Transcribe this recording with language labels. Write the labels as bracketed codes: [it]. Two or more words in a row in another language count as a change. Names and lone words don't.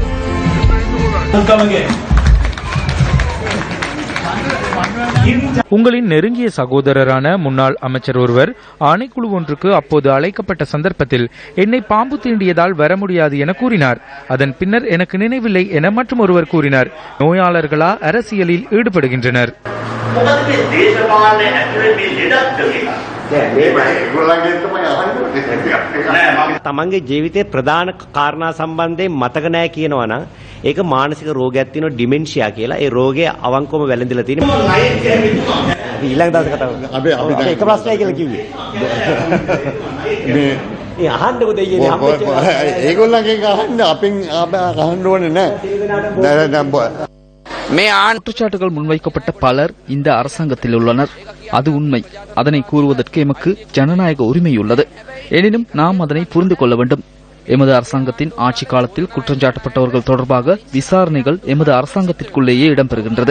[ta] உங்களின் நெருங்கிய சகோதரரான முன்னாள் அமைச்சர் ஒருவர் ஆணைக்குழு ஒன்றுக்கு அப்போது அழைக்கப்பட்ட சந்தர்ப்பத்தில் என்னை பாம்பு தீண்டியதால் வர முடியாது என கூறினார். அதன் பின்னர் எனக்கு நினைவில்லை என மற்றும் ஒருவர் கூறினார். நோயாளர்களா அரசியலில் ஈடுபடுகின்றனர்? [si] තමන්ගේ ජීවිතේ ප්‍රධාන කාරණා සම්බන්ධයෙන් මතක නැහැ කියනවා නම් ඒක මානසික රෝගයක් තියෙනවා ඩිමෙන්ෂියා කියලා. ඒ රෝගය අවංකවම වැළඳිලා තියෙනවා. ඊළඟ දවසේ කතා කරමු. අපි එක ප්‍රශ්නයක් කියලා කිව්වේ. මේ අහන්නකො දෙයියනේ ඒගොල්ලන්ගෙන් අහන්න අපෙන් අහන්න ඕනේ නැහැ. [ta] குற்றச்சாட்டுகள் முன்வைக்கப்பட்ட பலர் இந்த அரசாங்கத்தில் உள்ளனர். அது உண்மை. அதனை கூறுவதற்கு எமக்கு ஜனநாயக உரிமை உள்ளது. எனினும் நாம் அதனை புரிந்து கொள்ள வேண்டும். எமது அரசாங்கத்தின் ஆட்சி காலத்தில் குற்றஞ்சாட்டப்பட்டவர்கள் தொடர்பாக விசாரணைகள் எமது அரசாங்கத்திற்குள்ளேயே இடம்பெறுகின்றது.